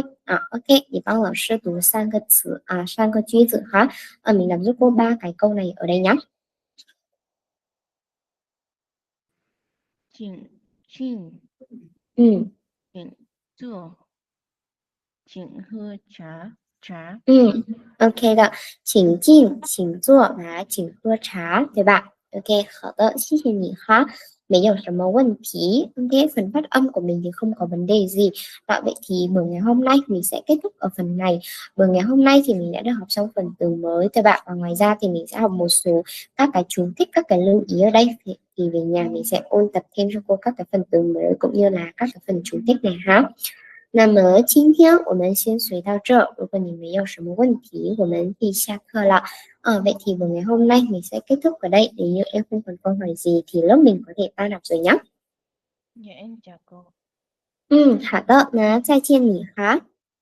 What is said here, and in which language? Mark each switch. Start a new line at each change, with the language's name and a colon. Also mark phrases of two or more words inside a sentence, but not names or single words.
Vietnamese: Ok, thì bao giờ sư tú sang cái chữ sang cái 句子哈. Mình làm giúp cô 3 cái câu này ở đây nhá.
Chinese: 请请 Ừ. 请坐请喝茶茶. OK 的，请进，请坐，来，请喝茶，对吧？OK，好的，谢谢你哈，没有什么问题。OK，
Vietnamese: phần phát âm của mình thì không có vấn đề gì. Đó, vậy thì buổi ngày hôm nay mình sẽ kết thúc ở phần này. Buổi ngày hôm nay thì mình đã được học xong phần từ mới, các bạn. Và ngoài ra thì mình sẽ học một số các cái chú thích, các cái lưu ý ở đây. Thì về nhà mình sẽ ôn tập thêm cho cô các cái phần từ mới cũng như là các cái phần chú thích này ha.
Chinese: 那么今天我们先学到这，如果你没有什么问题，我们可以下课了。
Vietnamese: Vậy thì buổi ngày hôm nay mình sẽ kết thúc ở đây. Nếu như em không còn câu hỏi gì thì lớp mình có thể tan học rồi nhé. Dạ em chào cô.
Chinese: 好的，那再见你哈。